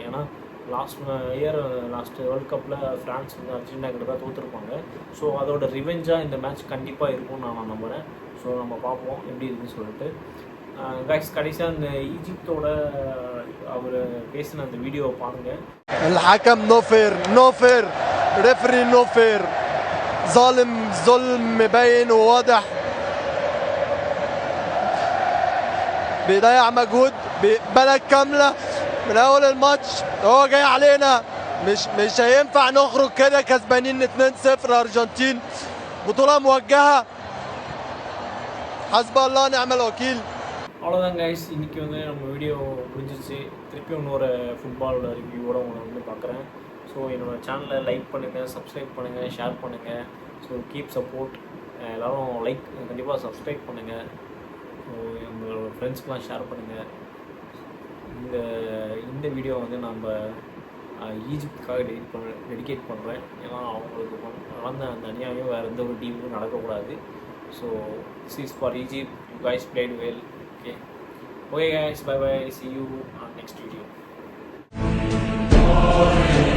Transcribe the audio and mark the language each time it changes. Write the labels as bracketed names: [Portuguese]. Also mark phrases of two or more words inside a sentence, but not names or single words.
[Tamil] ஏன்னா லாஸ்ட் வேர்ல்ட் கப்பில் ஃப்ரான்ஸ் வந்து அர்ஜென்டினா கிட்ட தான் தோற்றுருப்பாங்க. ஸோ அதோட ரிவெஞ்சாக இந்த மேட்ச் கண்டிப்பாக இருக்கும்னு நான் நம்புகிறேன். ஸோ நம்ம பார்ப்போம் எப்படி இருக்குன்னு சொல்லிட்டு. கைஸ் கடைசியாக இந்த ஈஜிப்டோட அவர் பேசின அந்த வீடியோவை பாருங்கள். [Arabic] الحكم [English] no fair referee no fair [Arabic] ظالم ظلم مبين وواضح بيضيع مجهود بلد كاملة من أول الماتش. هو جاي علينا مش هينفع نخرج كده كسبانين 2-0 أرجنتين. بطولة موجهة حسب الله ونعم الوكيل. [Tamil] அவ்வளோதான் கைஸ், இன்றைக்கி வந்து நம்ம வீடியோ முடிஞ்சிச்சு. திருப்பி இன்னொரு ஃபுட்பாலோட ரிவ்யூவோட உங்களை வந்து பார்க்குறேன். ஸோ என்னோடய சேனலை லைக் பண்ணுங்கள், சப்ஸ்கிரைப் பண்ணுங்கள், ஷேர் பண்ணுங்கள். [English] so keep support. [Tamil] எல்லோரும் லைக் கண்டிப்பாக சப்ஸ்கிரைப் பண்ணுங்கள். ஸோ உங்களோட ஃப்ரெண்ட்ஸ்க்கெலாம் ஷேர் பண்ணுங்கள். இந்த வீடியோ வந்து நம்ம ஈஜிப்டுக்காக டெடிகேட் பண்ணுறேன். ஏன்னா அவங்களுக்கு நடந்த அந்த அநியாயம் வேறு எந்த ஒரு டீமுக்கும் நடக்கக்கூடாது. [English] So this is for Egypt. You guys played well. okay guys, bye bye, see you on next video.